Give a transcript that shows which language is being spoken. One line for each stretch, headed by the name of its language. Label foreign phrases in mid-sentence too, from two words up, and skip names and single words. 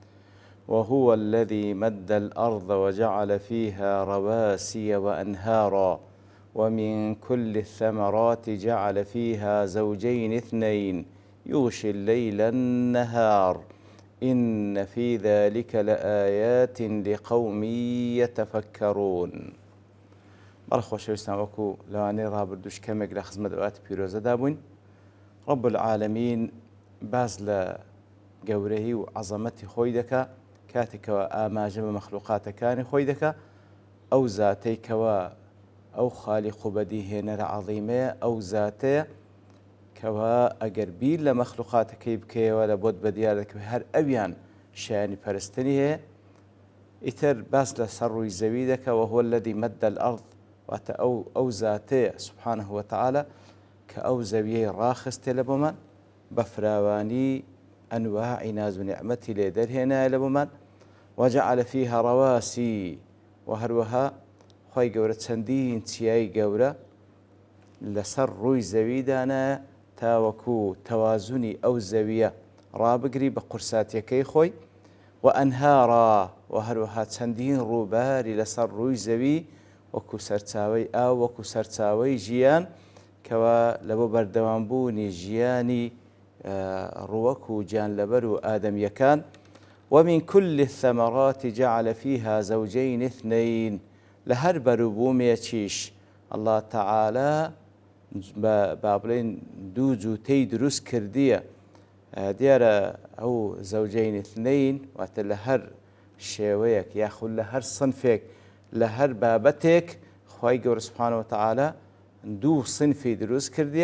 Arabic: وهو الذي مد الأرض وجعل فيها رواسي وأنهارا ومن كل الثمرات جعل فيها زوجين اثنين يغشي الليل النهار إن في ذلك لآيات لقوم يتفكرون.
Central Kurdish: بەڵخۆ شەویستان وەکو لەوانەیە ڕابردووش کەمێک لە خزمەت ئەوات پیرۆزەدا بووین.
Arabic: رب العالمین
Central Kurdish: باز لە گەورەی و عەزەمەتی خۆی دەکا کاتێکەوە ئاماژە بە مەخلوقاتەکانی خۆی دەکا ئەو زاتەی کەوە ئەو خالیق و بەدیهێنەرە عەظیمەیە ئەو زاتەیە کەوە ئەگەر بیر لە مەخلوقاتەکەی بکەیەوە لە بۆت بەدیار دەکەوێت هەر ئەویان شایانی پەرستنی هەیە. ئیتر باس لە سەر ڕووی زەوی دەکە
Arabic: وهو الذي مد الأرض
Central Kurdish: واتە ئەو زاتەیە
Arabic: سبحانه وتعالى
Central Kurdish: کە ئەو زەویەی ڕاخستێ لە بۆمان بە فراوانی ئەنواعی ناز و نیعمەتی لێ دەرهێنایە لە بۆمان
Arabic: وجعل فيها رواسي
Central Kurdish: وهروەها خۆی گەورە چەندین چیای گەورە لەسەر ڕووی زەویدانە تاوەکو تەوازونی ئەو زەویە ڕابگری بە قورساتیەکەی خۆی و ئەنهارا و هەروەها چەندین ڕووباری لەسەر ڕووی زەوی وەکو سەرچاوەی ئاو وەکو سەرچاوەی ژیان کەوە لە بۆ بەردەوامبوونی ژیانی ڕووەک و گیانلەبەر و ئادەمیەکان
Arabic: ومن كل الثمرات جعل فيها زوجين اثنين
Central Kurdish: لە هەر بەروبوومێکیش
Arabic: الله تعالى
Central Kurdish: با بڵێن دوو جوتەی دروست کردیە. دیارە ئەو
Arabic: زەوجەین اثنین
Central Kurdish: واتە لە هەر شێوەیەک یاخود لە هەر سنفێک لە هەر بابەتێک خوای گەورە
Arabic: سبحانه وتعالى
Central Kurdish: دوو سنفی دروست کردیە.